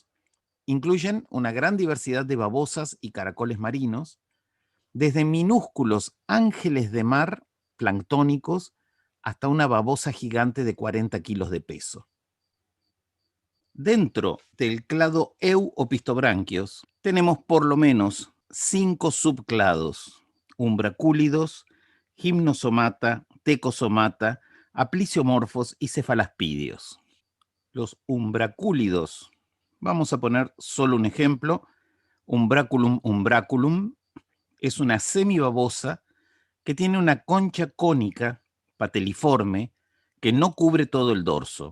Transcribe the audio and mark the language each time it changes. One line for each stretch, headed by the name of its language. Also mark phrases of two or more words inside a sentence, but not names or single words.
Spanish: Incluyen una gran diversidad de babosas y caracoles marinos, desde minúsculos ángeles de mar planctónicos hasta una babosa gigante de 40 kilos de peso. Dentro del clado Euopistobranquios tenemos por lo menos 5 subclados: umbracúlidos, gimnosomata, tecosomata, aplisiomorfos y cefalaspídeos. Los umbracúlidos, vamos a poner solo un ejemplo: Umbraculum umbraculum es una semibabosa que tiene una concha cónica, pateliforme, que no cubre todo el dorso.